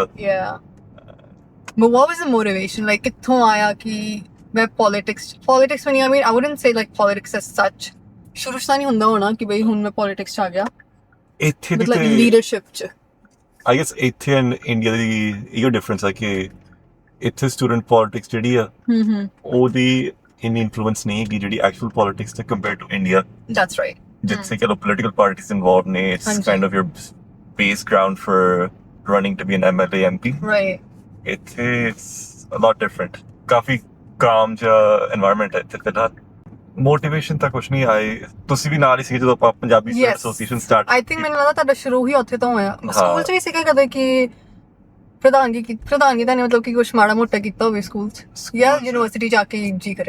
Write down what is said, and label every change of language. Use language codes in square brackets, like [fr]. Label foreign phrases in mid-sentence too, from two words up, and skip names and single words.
[en] Yeah. But what was the motivation? Like [pa] ਕਿੱਥੋਂ ਆਇਆ ਕਿ ਮੈਂ [en] politics when I mean I wouldn't say like politics as such. [pa] ਸ਼ੁਰੂ ਤੋਂ ਨਹੀਂ ਹੁੰਦਾ ਹੋਣਾ ਕਿ ਬਈ ਹੁਣ ਮੈਂ politics ਚ ਆ ਗਿਆ. ਇੱਥੇ ਦੀ ਮਤਲਬ leadership ਚ. [en] I guess [pa] ਇੱਥੇ and India ਦੀ ਇਹੋ ਡਿਫਰੈਂਸ ਹੈ ਕਿ ਇੱਥੇ [en] student politics [pa] ਜਿਹੜੀ ਆ ਉਹਦੀ ਇੰਨੀ ਇਨਫਲੂਐਂਸ ਨਹੀਂ ਹੈਗੀ ਜਿਹੜੀ [en] actual politics [pa] ਤੇ [en] compare to India. That's right. [pa] ਜਿੱਥੇ ਕਿ [en] political parties involved ਨੇ it's kind of your base ground for running to be an MLA MP. Right. It's a lot different. [pa] ਕਾਫੀ ਕਾਮ ਜਿਹਾ এনवायरमेंट ਹੈ ਇੱਥੇ ਫਿਲਹਾਲ ਮੋਟੀਵੇਸ਼ਨ ਤਾਂ ਕੁਛ ਨਹੀਂ ਆਏ ਤੁਸੀਂ ਵੀ ਨਾਲ ਹੀ ਸੀ ਜਦੋਂ ਆਪਾਂ ਪੰਜਾਬੀ ਸਟੂਡੈਂਟ ਐਸੋਸੀਏਸ਼ਨ ਸਟਾਰਟ [en] I think [pa] ਮੈਨੂੰ ਲੱਗਦਾ ਤੁਹਾਡਾ ਸ਼ੁਰੂ ਹੀ ਉੱਥੇ ਤੋਂ ਹੋਇਆ ਸਕੂਲ 'ਚ ਵੀ ਸੀਗਾ ਕਦੇ ਕਿ ਪ੍ਰਧਾਨਗੀ ਤਾਂ ਨਹੀਂ ਮਤਲਬ ਕਿ ਕੁਛ ਮਾੜਾ ਮੋਟਾ ਕੀਤਾ ਹੋਵੇ ਸਕੂਲ 'ਚ ਜਾਂ ਯੂਨੀਵਰਸਿਟੀ ਜਾ ਕੇ ਜੀ ਕਰਿਆ